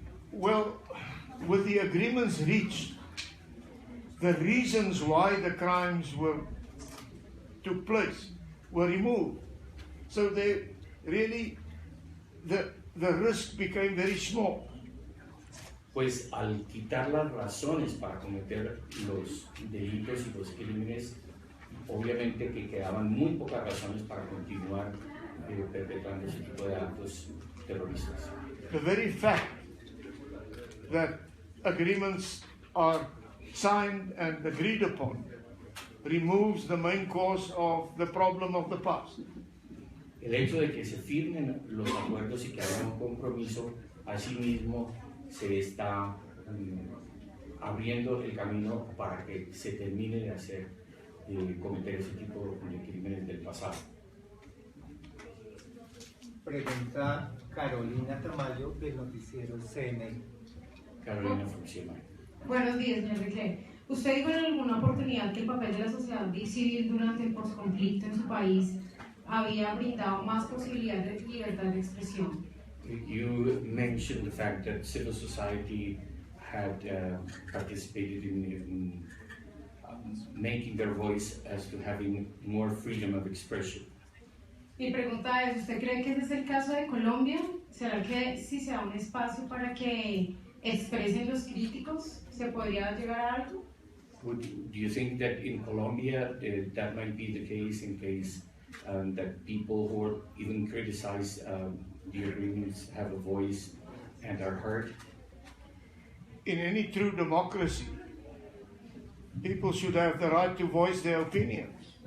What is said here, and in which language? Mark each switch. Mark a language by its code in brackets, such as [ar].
[en] Well, with the agreements reached, the reasons why the crimes took place were removed. So they really, the risk became very small. [es] Pues al quitar las razones para cometer los delitos y los crímenes, obviamente que quedaban muy pocas razones para continuar perpetrando ese tipo de actos terroristas. [en] The very fact that agreements are signed and agreed upon removes the main cause of the problem of the past. [es] El hecho de que se firmen los acuerdos y que haya un compromiso, asimismo se está abriendo el camino para que se termine de hacer, cometer ese tipo de crímenes del pasado. Pregunta Carolina Tamayo del noticiero CNN. Carolina Fuxima. Buenos días, señor Klerk. Usted dijo en alguna oportunidad que el papel de la sociedad civil durante el posconflicto en su país había brindado más posibilidad de libertad de expresión. [en] You mentioned the fact that civil society had participated in making their voice as to having more freedom of expression. [es] Mi pregunta es, ¿usted cree que ese es el caso de Colombia? ¿Será que si se da un espacio para que expresen los críticos, se podría llegar a algo? [en] Do you think that in Colombia that might be the case in case that people who even criticize the agreements have a voice and are heard? In any true democracy, people should have the right to voice their opinions.